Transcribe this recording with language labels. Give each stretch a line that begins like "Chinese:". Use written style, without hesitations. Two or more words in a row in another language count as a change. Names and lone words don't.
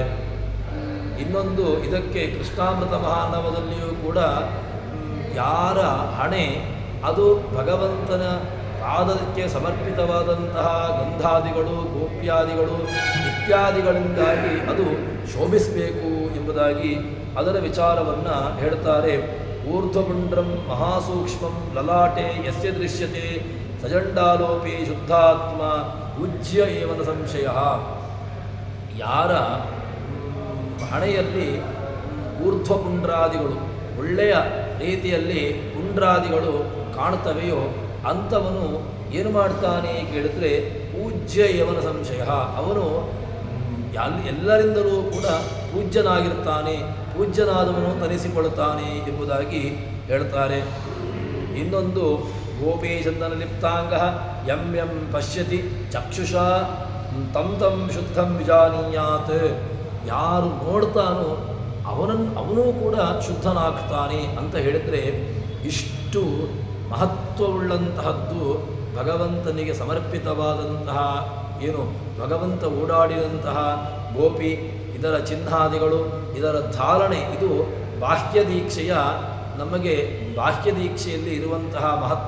Kannada: ಇನ್ನೊಂದು ಇದಕ್ಕೆ ಕೃಷ್ಣಾಮೃತ ಮಹಾನವದಲ್ಲಿಯೂ ಕೂಡ ಯಾರ ಹಣೆ ಅದು ಭಗವಂತನ ಪಾದಕ್ಕೆ ಸಮರ್ಪಿತವಾದಂತಹ ಗಂಧಾದಿಗಳು ಗೋಪ್ಯಾದಿಗಳು ಇತ್ಯಾದಿಗಳಿಂದಾಗಿ ಅದು ಶೋಭಿಸಬೇಕು ಎಂಬುದಾಗಿ ಅದರ ವಿಚಾರವನ್ನು ಹೇಳ್ತಾರೆ.
Sanskrit: ಊರ್ಧ್ವಪುಂಡ್ರಂ ಮಹಾಸೂಕ್ಷ್ಮಂ ಲಲಾಟೆ ಯಸ್ಯ ದೃಶ್ಯತೆ ಸಜಂಡಾಲೋಪಿ ಶುದ್ಧಾತ್ಮ ಉಜ್ಯ ಏವನ ಸಂಶಯ.
Kannada: ಯಾರ ಹಣೆಯಲ್ಲಿ ಊರ್ಧ್ವಪುಂಡ್ರಾದಿಗಳು ಒಳ್ಳೆಯ ರೀತಿಯಲ್ಲಿ ಪುಂಡ್ರಾದಿಗಳು ಕಾಣುತ್ತವೆಯೋ ಅಂಥವನು ಏನು ಮಾಡ್ತಾನೆ ಕೇಳಿದರೆ
Sanskrit: ಪೂಜ್ಯ ಏವನ ಸಂಶಯ,
Kannada: ಅವನು ಎಲ್ಲರಿಂದಲೂ ಕೂಡ ಪೂಜ್ಯನಾಗಿರ್ತಾನೆ, ಪೂಜ್ಯನಾದವನು ತನಿಸಿಕೊಳ್ಳುತ್ತಾನೆ ಎಂಬುದಾಗಿ ಹೇಳ್ತಾರೆ.
Sanskrit: ಇನ್ನೊಂದು ಗೋಪೀಚಂದನ ಲಿಪ್ತಾಂಗ ಯಂ ಯಂ ಪಶ್ಯತಿ ಚಕ್ಷುಷಾ ತಂ ತಂ ಶುದ್ಧಂ ವಿಜಾನೀಯಾತ್.
Kannada: ಯಾರು ನೋಡ್ತಾನೋ ಅವನೂ ಕೂಡ ಶುದ್ಧನಾಗ್ತಾನೆ ಅಂತ ಹೇಳಿದರೆ ಇಷ್ಟು ಮಹತ್ವವುಳ್ಳಂತಹದ್ದು ಭಗವಂತನಿಗೆ ಸಮರ್ಪಿತವಾದಂತಹ ಏನು ಭಗವಂತ ಓಡಾಡಿದಂತಹ ಗೋಪಿ ಇದರ ಚಿಹ್ನಾದಿಗಳು ಇದರ ಧಾರಣೆ ಇದು ಬಾಹ್ಯ ದೀಕ್ಷೆಯ ನಮಗೆ ಬಾಹ್ಯ ದೀಕ್ಷೆಯಲ್ಲಿ ಇರುವಂತಹ ಮಹತ್ವ.